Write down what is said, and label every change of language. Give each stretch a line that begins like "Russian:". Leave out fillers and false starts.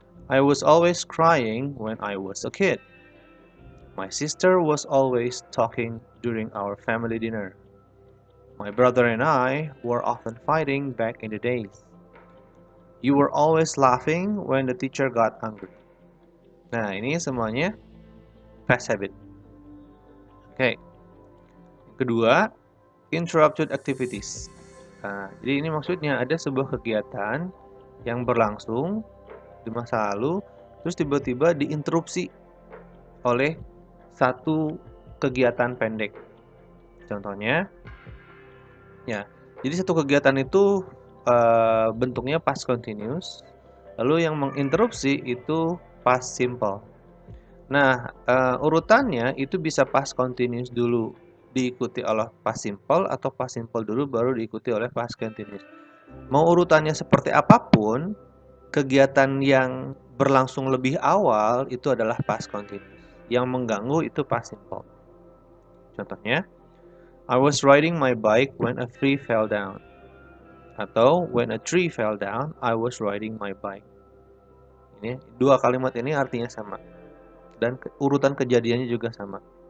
English: I was always crying when I was a kid. My sister was always talking during our family dinner. My brother and I were often fighting back in the days. You were always laughing when the teacher got angry.
Indonesian: Nah, ini semuanya past habit. Oke. Yang kedua, interrupted activities. Nah, jadi ini maksudnya ada sebuah kegiatan yang berlangsung di masa lalu, terus tiba-tiba diinterupsi oleh satu kegiatan pendek. Contohnya, ya, jadi satu kegiatan itu bentuknya past continuous, lalu yang menginterupsi itu past simple. Nah, urutannya itu bisa past continuous dulu, diikuti oleh past simple, atau past simple dulu baru diikuti oleh past continuous. Mau urutannya seperti apapun, kegiatan yang berlangsung lebih awal itu adalah past continuous. Yang mengganggu itu past simple. Contohnya,
English: I was riding my bike when a tree fell down.
Indonesian: Atau
English: when a tree fell down, I was riding my bike.
Indonesian: Ini dua kalimat ini artinya sama dan urutan kejadiannya juga sama.